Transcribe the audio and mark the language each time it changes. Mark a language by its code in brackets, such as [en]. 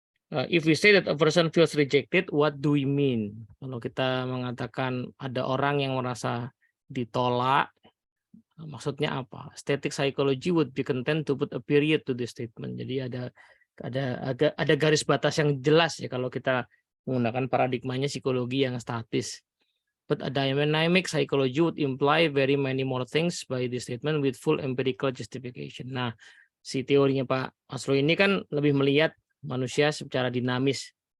[en] If we say that a person feels rejected, what do we mean? [id] Kalau kita mengatakan ada orang yang merasa ditolak, maksudnya apa? [en] Static psychology would be content to put a period to this statement. [id] Jadi ada garis batas yang jelas ya kalau kita menggunakan paradigmanya psikologi yang statis. [en] But a dynamic psychology would imply very many more things by this statement with full empirical justification. [id] Nah, si teorinya Pak Maslow ini kan lebih melihat manusia secara dinamis.